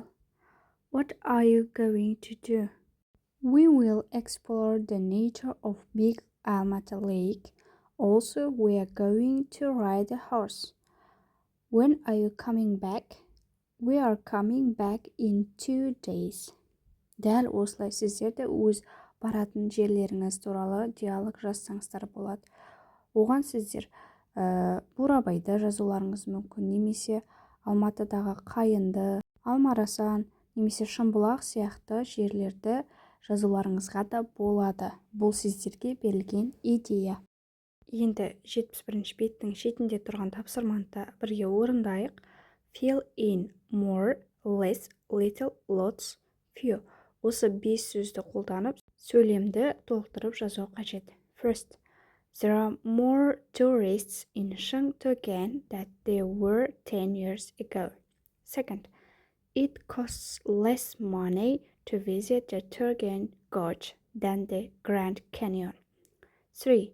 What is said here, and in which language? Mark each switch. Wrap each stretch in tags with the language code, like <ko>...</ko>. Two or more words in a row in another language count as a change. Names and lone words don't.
<en>What are you going to do? We will explore the nature of Big Almaty Lake. Also, we are going to ride a horse. When are you coming back? We are coming back in 2 days.</en> <kk>Дәл осылай сіздер де өз баратын жерлеріңіз туралы диалог жазсаңыздар болады. Оған сіздер Бурабайды жазуларыңыз мүмкін, немесе Алматыдағы Қайынды, Алмарасан, немесе Шымбұлақ сияқты жерлерді жазуларыңызға да болады. Бұл сіздерге берілген идея. Енді 71-ші беттің шетінде тұрған тапсырманы бірге орындайық.</kk> <en>Fill in more, less, little, lots, few.</en> <kk>Осы 5 сөзді қолданып, сөйлемді толықтырып жазу қажет.</kk> <en>First, there are more tourists in Shangtogen than there were 10 years ago. Second, it costs less money to visit the Turgen Gorge than the Grand Canyon. 3.</en>